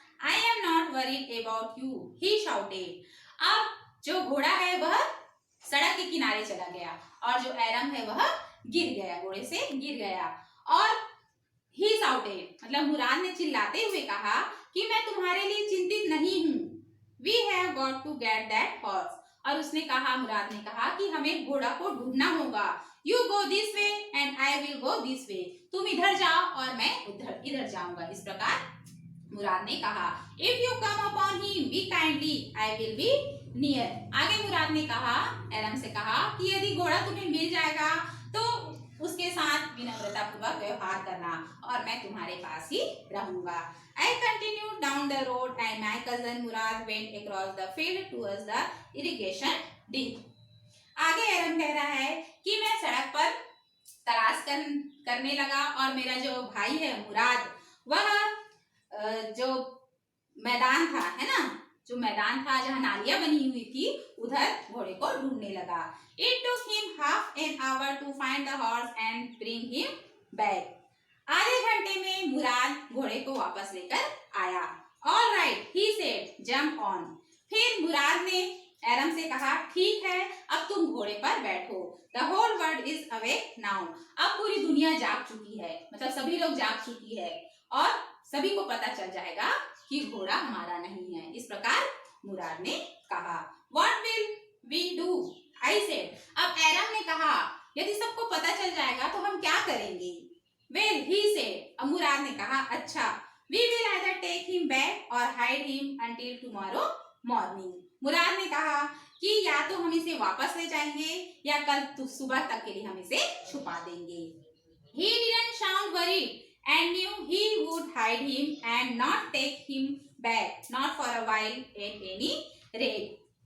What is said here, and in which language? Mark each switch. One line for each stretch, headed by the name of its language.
English: I am not worried about you, he shouted.
Hindi: अब जो घोड़ा है वह सड़क के किनारे चला गया और जो एरम है वह गिर गया, घोड़े से गिर गया और
English: he shouted
Hindi: मतलब मुराद ने चिल्लाते हुए कहा कि मैं तुम्हारे लिए चिंतित नहीं हूँ।
English: We have got to get that horse.
Hindi: और उसने कहा, मुराद ने कहा कि हमें घोड़ा को ढूंढना होगा।
English: You go this way and I will go this way.
Hindi: तुम इधर जाओ और मैं इधर जाऊंगा। इस प्रकार मुराद ने कहा।
English: If you come upon him, be kindly, I will be near.
Hindi: आगे मुराद ने कहा, एरम से कहा कि यदि घोड़ा तुम्हें मिल जाएगा तो उसके साथ विनम्रता पूर्वक व्यवहार करना और मैं तुम्हारे पास ही रहूंगा।
English: I continued down the road and my cousin Murad went across the field towards the irrigation ditch.
Hindi: आगे एरम कह रहा है कि मैं सड़क पर तलाश करने लगा और मेरा जो भाई है मुराद वह जो मैदान था, है ना, जो मैदान था जहाँ नालियां बनी हुई थी उधर घोड़े को ढूंढने लगा।
English: It took him half an hour to find the horse and bring him back.
Hindi: आधे घंटे में मुराद घोड़े को वापस लेकर आया।
English: All right, he said, jump on.
Hindi: फिर मुराद ने एरम से कहा, ठीक है, अब तुम घोड़े पर बैठो।
English: The whole world is awake now.
Hindi: अब पूरी दुनिया जाग चुकी है, मतलब सभी लोग जाग चुकी है और सभी को पता चल जाएगा कि घोड़ा हमारा नहीं है। इस प्रकार मुराद ने कहा।
English: What will we do? I said.
Hindi: अब एरम ने कहा, यदि सबको पता चल जाएगा तो हम क्या करेंगे?
English: Well, he said.
Hindi: अब मुराद ने कहा, अच्छा,
English: we will either take him back or hide him until tomorrow morning.
Hindi: मुराद ने कहा कि या तो हम इसे वापस ले जाएंगे या कल सुबह तक के लिए हम इसे छुपा देंगे।
English: He didn't sound worried and knew he would hide him and not take him back, not for a while at any rate.